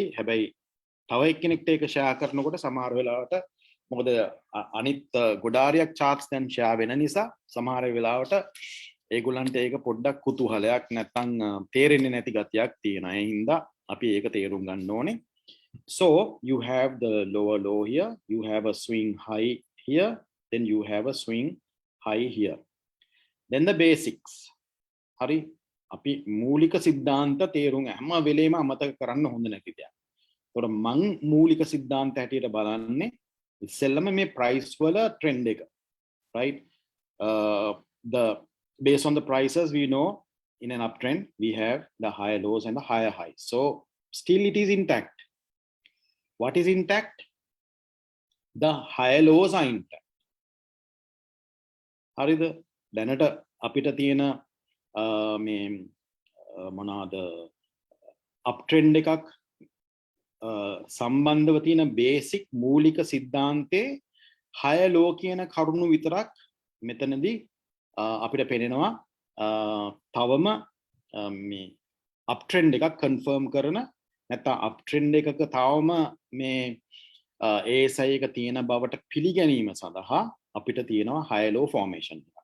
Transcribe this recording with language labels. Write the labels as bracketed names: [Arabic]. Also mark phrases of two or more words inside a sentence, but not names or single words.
[Sinhala] හැබැයි තව එක්කෙනෙක්ට ඒක ෂෙයා කරනකොට සමහර වෙලාවට මොකද අනිත් ගොඩාරියක් charts දැන් ෂෙයා වෙන නිසා සමහර වෙලාවට ඒගොල්ලන්ට ඒක පොඩ්ඩක් කුතුහලයක් නැත්තම් තේරෙන්නේ නැති ගතියක් තියෙනවා. ඒ හින්දා අපි ඒක තේරුම් ගන්න ඕනේ. [English] So you have the lower low here, you have a swing high here, then you have a swing high here. Then the basics. [Sinhala] හරි අපි මූලික සිද්ධාන්ත තේරුම් හැම වෙලේම අමතක කරන්න හොඳ නැති දෙයක්. ඒතකොට මං මූලික සිද්ධාන්ත හැටියට බලන්නේ ඉස්සෙල්ලම මේ price වල trend එක. [English] Right? The based on the prices we know in an uptrend we have the higher lows and the higher highs. So still it is intact. What is intact? The higher lows are intact. [Sinhala] හරිද? දැනට අපිට තියෙන මේ මොනවාද uptrend එකක් සම්බන්ධව තියෙන බේසික් මූලික සිද්ධාන්තේ [English] higher low [Sinhala] කියන කරුණු විතරක් මෙතනදී අපිට පේනවා තවම මේ uptrend එකක් confirm කරන නැත්නම් uptrend එකක තවම මේ ASI එක තියෙන බවට පිළිගැනීම සඳහා අපිට තියෙනවා [English] high low formation [Sinhala] එක.